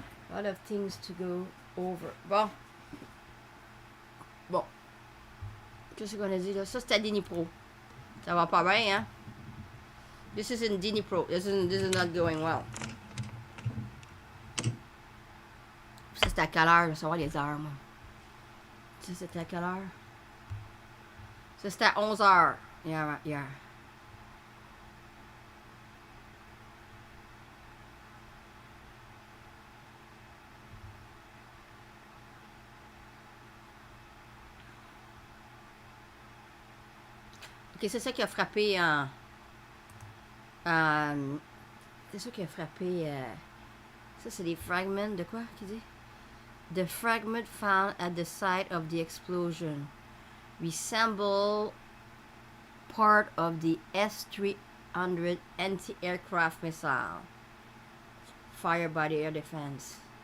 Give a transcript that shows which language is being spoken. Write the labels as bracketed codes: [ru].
[en] A lot of things to go over. [fr] Bon. Bon. Qu'est-ce qu'on a dit là? Ça, c'est à Dnipro. Ça va pas bien, hein? [en] This is in Dnipro. This is not going well. [fr] Ça, c'est à quelle heure? Je veux savoir les heures, moi. Ça, c'était à quelle heure? Ça, c'était à 11 heures. Hier. Ok, c'est ça qui a frappé en... c'est ça qui a frappé... ça, c'est des fragments de quoi, qui dit? [en] The fragment found at the site of the explosion resemble part of the S-300 anti-aircraft missile fired by the air defense.